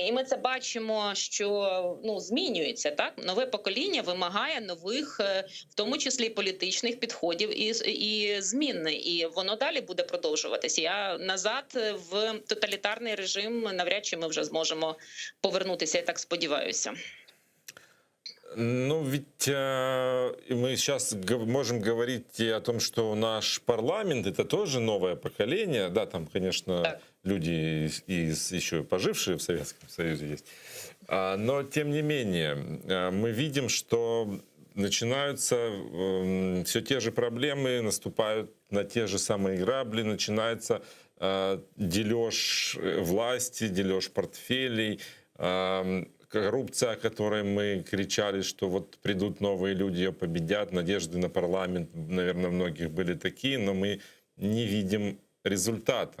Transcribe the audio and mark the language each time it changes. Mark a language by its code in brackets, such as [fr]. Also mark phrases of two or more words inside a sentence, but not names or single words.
[uk] І ми це бачимо, що змінюється. Нове покоління вимагає нових, в тому числі політичних підходів і змін. І воно далі буде продовжуватися. Назад в тоталітарний режим навряд чи ми вже зможемо повернутися, я так сподіваюся. [ru] Ведь мы сейчас можем говорить о том, что наш парламент — это тоже новое поколение. Да, там, конечно, люди еще пожившие в Советском Союзе есть. Но, тем не менее, мы видим, что начинаются все те же проблемы, наступают на те же самые грабли, начинается дележ власти, дележ портфелей, коррупция, о которой мы кричали, что вот придут новые люди, ее победят, надежды на парламент, наверное, многих были такие, но мы не видим результата.